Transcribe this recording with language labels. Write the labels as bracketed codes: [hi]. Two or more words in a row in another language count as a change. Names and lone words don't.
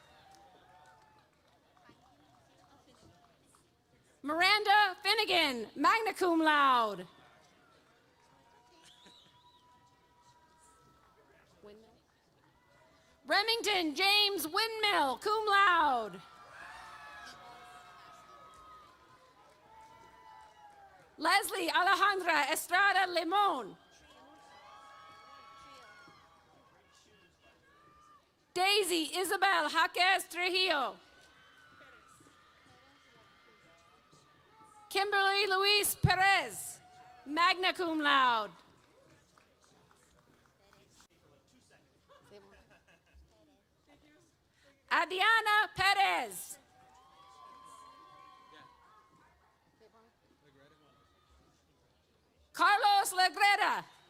[la] Miranda Finnegan, magna cum laude. Remington James Windmill, cum laude. Leslie Alejandra Estrada Limon. Daisy Isabel Jaquez Trujillo. Kimberly Luis Perez, magna cum laude. Adriana Perez. Carlos Legreda.